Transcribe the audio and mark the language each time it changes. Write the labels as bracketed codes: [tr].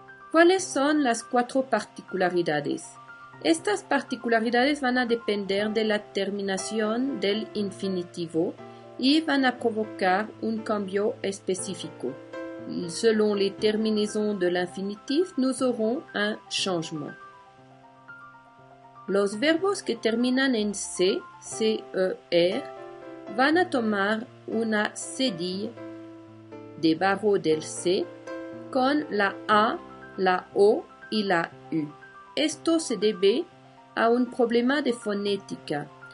[es] ¿Cuáles son las 4 particularidades? Estas particularidades van a depender de la terminación del infinitivo y van a provocar un cambio específico. [fr] Selon les terminaisons de l'infinitif, nous aurons un changement. [es] Los verbos que terminan en C, C-E-R, van a tomar una cedilla debajo del C con la A, la O y la U. Esto se debe a un problema de fonética.